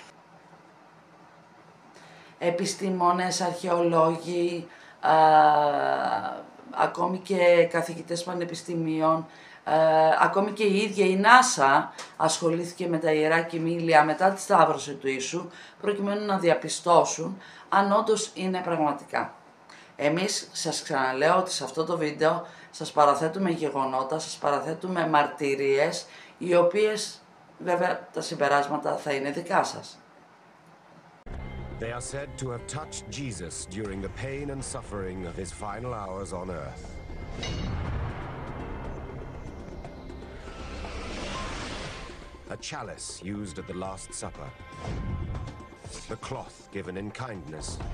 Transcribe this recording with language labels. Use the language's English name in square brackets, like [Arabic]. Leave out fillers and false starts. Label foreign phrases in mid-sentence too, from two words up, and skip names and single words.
[Greek] Επιστήμονες, αρχαιολόγοι, ακόμη και καθηγητές πανεπιστημίων, ακόμη και η ίδια η NASA ασχολήθηκε με τα Ιερά Κοιμήλια μετά τη Σταύρωση του Ιησού, προκειμένου να διαπιστώσουν αν όντως είναι πραγματικά. Εμείς σας ξαναλέω ότι σε αυτό το βίντεο σας παραθέτουμε γεγονότα, σας παραθέτουμε μαρτυρίες, οι οποίες βέβαια τα συμπεράσματα θα είναι δικά σας. [English] They are said to have touched Jesus during the pain and suffering of his final hours on earth. A chalice used at the Last Supper. The cloth given in kindness.